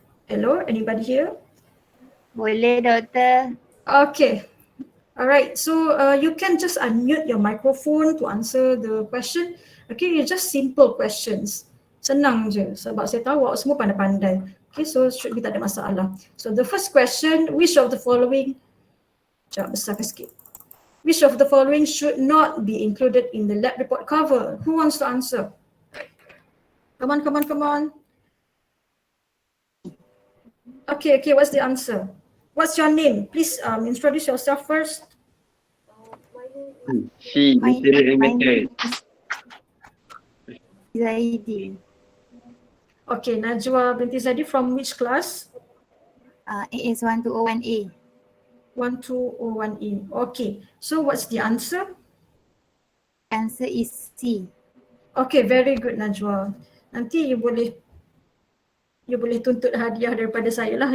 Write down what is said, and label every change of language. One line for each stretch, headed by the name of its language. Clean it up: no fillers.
English: Hello, anybody here?
Malay: Boleh doktor. Okay.
English: Alright, so you can just unmute your microphone to answer the question. Okay, it's just simple questions.
Malay: Senang je sebab saya tahu awak semua pandai-pandai.
English: Okay, so should be
Malay: tak ada masalah.
English: So the first question, which of the following,
Malay: sekejap besarkan sikit.
English: Which of the following should not be included in the lab report cover? Who wants to answer? Come on, come on, come on. Okay, what's the answer? What's your name? Please introduce yourself first. C. My Material and my method. name is Zaidi. Okay, Najwa binti Zaidi from which class? AS1201A. 1201E. Okay, so what's the answer? Answer is C. Okay, very good Najwa.
Malay: Nanti you boleh tuntut hadiah daripada saya lah.